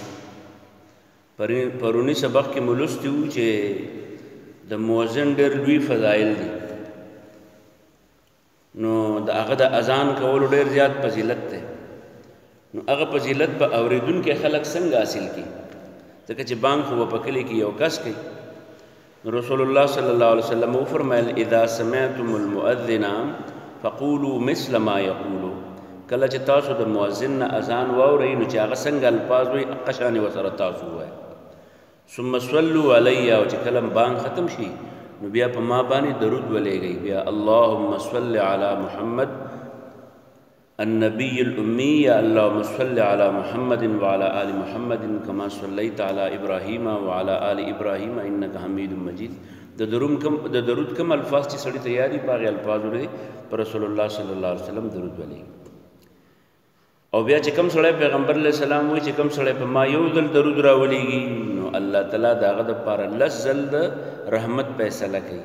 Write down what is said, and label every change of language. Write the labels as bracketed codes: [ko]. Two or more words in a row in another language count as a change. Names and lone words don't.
[ps] پرونی سبق کې ملوستي وو چې د مؤذن ډېر لوی فضایل دي نو د هغه د اذان کولو ډېر زیات فضیلت دی. نو هغه فضیلت به اوریدونکو خلک څنګه حاصل کړي ځکه چې بانګ خو په کلی کې یو کس کوي. رسول الله صلی الله علیه وسلم فرمایل [ar] اذا سمعتم المؤذن فقولوا مثل ما يقول [ps] کله چې تاسو د مؤذن اذان واورئ نو چې هغه څنګه الفاظ وي هغه شان وسره تاسو وایي. [ar] ثم صلوا علی [ps] او چې کله بانګ ختم شي نو بیا په ما باندې درود ولېږئ بیا [ar] اللهم صل علی محمد النبي الأمي اللهم صل على محمد وعلى آل محمد كما صليت على إبراهيم وعلى آل إبراهيم إنك حميد مجيد. [ps] د درود کم الفاظ چې سړی ته یادي په هغې الفاظو لري پر رسول الله صلی الله علیه وسلم درود ولېږي. او بیا چې کوم سړی پیغمبر علیه السلام وایي چې کوم سړی په ما یو ځل درود راولېږي نو الله تعالی د هغه دپاره 10 ځل د رحمت فیصله کوي.